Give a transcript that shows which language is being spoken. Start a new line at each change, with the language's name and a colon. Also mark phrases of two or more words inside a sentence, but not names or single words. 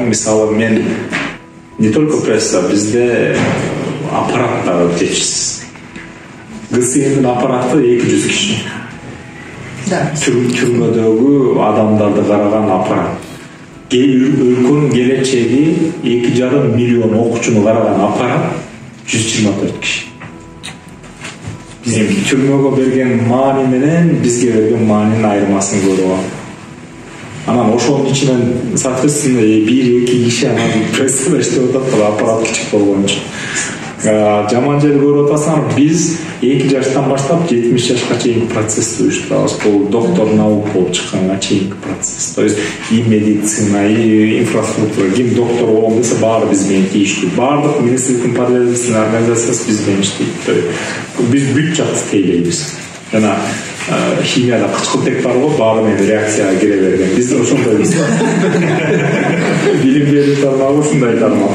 Kyrgyz: Мисалы мен
Russian: не только
Kyrgyz: пресса, бизде аппарат да жетишсиз. ГСМдин аппараты 200 киши. Türmödөгү адамдарды караган аппарат. Өлкөнүн келечеги 2,5 миллион окуучуну караган аппарат 124 киши. Bizim türmögө берген маани менен бизге берген маанинин айырмасын көрүп алып. Анан ошонун ичинен соответственно 1-2 киши анан прессада иштеп атат, аппарат кичик болгон үчүн. Жаман жери көрүп атасың, биз 2 жаштан баштап 70 жашка чейинки процессти уюштурабыз. Бул
Russian: доктор наук
Kyrgyz: болуп чыкканга чейинки процесс.
Russian: То есть и медицина, и инфраструктура,
Kyrgyz: ким доктор болгон десе баары биз менен тийиштүү. Баардык министрликтин подведомственный организациясы биз менен иштейт.
Russian: То есть
Kyrgyz: биз бүт жакты тейлейбиз. Жана химияда кычкылтек бар го, баары менен реакцияга кире берген. Биз ошондойбуз. Билим берүү тармагы ушундай тармак.